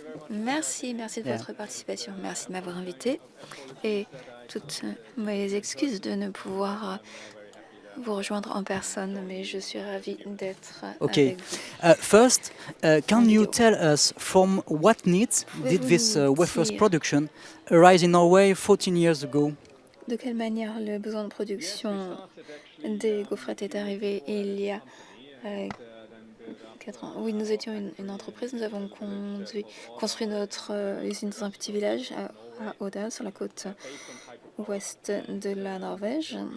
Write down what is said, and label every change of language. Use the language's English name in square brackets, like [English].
[French] Merci de votre participation. Merci de m'avoir invité. Et toutes mes excuses de ne pouvoir vous rejoindre en personne, mais je suis ravie d'être avec vous. [English] First, can you tell us from what needs did this wafers production arise in Norway 14 years ago? [French] De quelle manière le besoin de production des gaufrettes est arrivé il y a 4 ans? Oui, nous étions une entreprise. Nous avons construit notre usine dans un petit village à Odal, sur la côte ouest de la Norvège.